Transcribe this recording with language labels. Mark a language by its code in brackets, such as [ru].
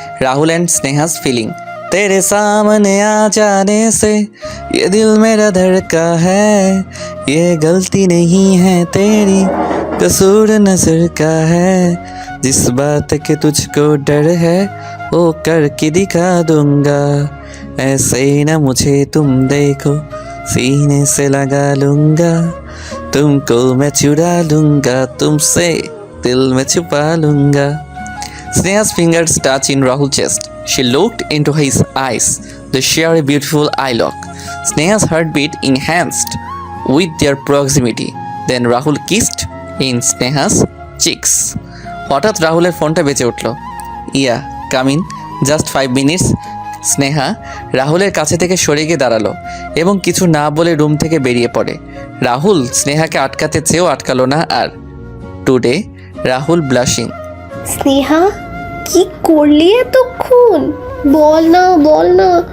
[hi] Rahul and स्नेहा's feeling. तेरे सामने आ जाने से ये दिल मेरा धड़का है, ये गलती नहीं है तेरी, कसूर नजर का है, जिस बात के तुझको डर है वो करके दिखा दूंगा, ऐसे ही ना मुझे तुम देखो, सीने से लगा लूंगा, तुमको मैं चुरा लूंगा, तुमसे दिल में छुपा लूंगा। [en] Sneha's fingers touched in Rahul's chest. She looked into his eyes. They share a beautiful eye lock. Sneha's heartbeat enhanced with their proximity. Then Rahul kissed in Sneha's cheeks. [bn] হঠাৎ রাহুলের ফোনটা বেজে উঠল। [en] Yeah come in, just 5 minutes. [bn] Sneha রাহুলের কাছে থেকে সরে গিয়ে দাঁড়ালো এবং কিছু না বলে রুম থেকে বেরিয়ে পড়ে। রাহুল স্নেহাকে আটকাতে চেয়েও আটকালো না আর। [en] Today Rahul blushing. [bn] স্নেহা কি করলি এতক্ষণ? বল না।